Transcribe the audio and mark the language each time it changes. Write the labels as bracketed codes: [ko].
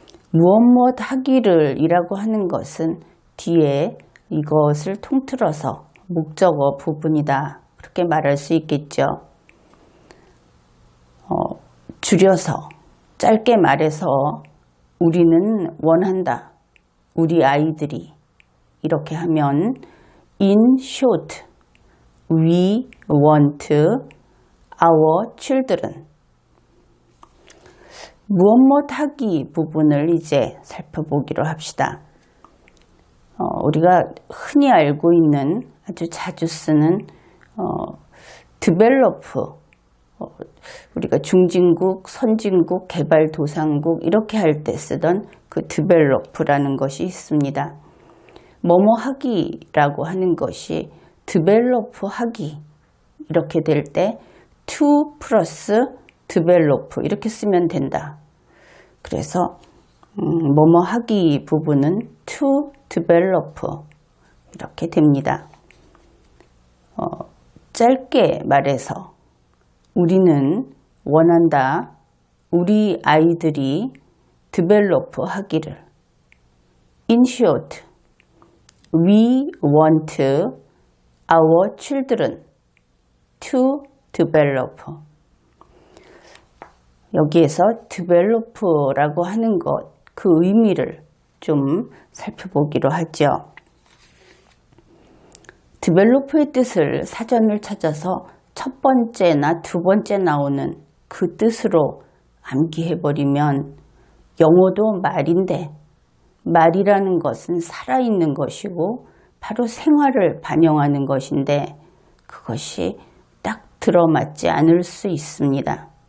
[ko] 무엇 하기를 이라고 하는 것은 뒤에 이것을 통틀어서 목적어 부분이다. 그렇게 말할 수 있겠죠. 줄여서 짧게 말해서 우리는 원한다. 우리 아이들이 이렇게 하면 [en] in short we want our children. [ko] 무엇 하기 부분을 이제 살펴보기로 합시다. 우리가 흔히 알고 있는 아주 자주 쓰는 develop, 우리가 중진국, 선진국, 개발도상국 이렇게 할 때 쓰던 그 develop라는 것이 있습니다. 뭐뭐 하기라고 하는 것이 develop 하기 이렇게 될 때 to 플러스 develop 이렇게 쓰면 된다. 그래서 뭐뭐 하기 부분은 to develop 이렇게 됩니다. 짧게 말해서 우리는 원한다. 우리 아이들이 develop 하기를. [en] In short, we want our children to develop. [ko] 여기에서 develop라고 하는 것, 그 의미를 좀 살펴보기로 하죠. develop의 뜻을 사전을 찾아서 첫 번째나 두 번째 나오는 그 뜻으로 암기해버리면 영어도 말인데 말이라는 것은 살아있는 것이고 바로 생활을 반영하는 것인데 그것이 딱 들어맞지 않을 수 있습니다.